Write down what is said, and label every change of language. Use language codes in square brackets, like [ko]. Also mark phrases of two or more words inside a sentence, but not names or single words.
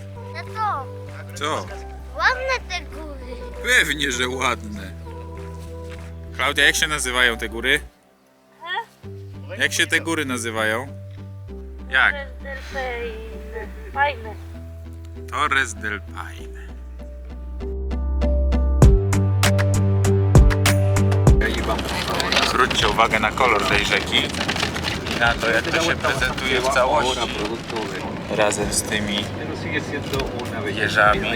[pl] Tato, Co? ładne te góry. Pewnie, że ładne. Klaudia, jak się nazywają te góry? Jak się te góry nazywają? Jak? Fajne. Torres del Paine. Zwróćcie uwagę na kolor tej rzeki i na to, jak to się prezentuje w całości razem z tymi wieżami.